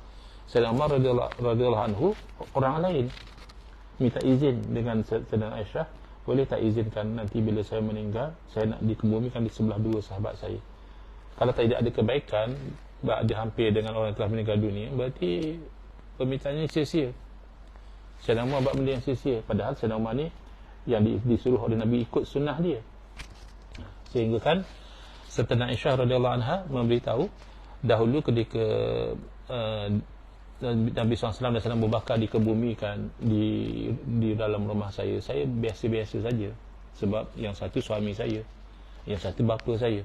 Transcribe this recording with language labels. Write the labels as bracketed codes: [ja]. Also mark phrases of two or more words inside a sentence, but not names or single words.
[ms] Sayyidina Umar [ar] رضي الله عنه, [ms] orang lain minta izin dengan Sayyidatina Aisyah, boleh tak izinkan nanti bila saya meninggal, saya nak dikebumikan di sebelah dua sahabat saya. Kalau tidak ada kebaikan, dia hampir dengan orang yang telah meninggal dunia, berarti permintaannya sia-sia. Sayyidina Umar buat benda yang sia-sia, padahal Sayyidina Umar ni yang disuruh oleh Nabi ikut sunnah dia. Sehingga kan Sayyidatina Aisyah [ar] رضي الله عنها [ms] memberitahu, dahulu ketika Nabi SAW dan Sayyidina Abu Bakar dikebumikan di dalam rumah saya biasa-biasa saja, sebab yang satu suami saya, yang satu bapa saya.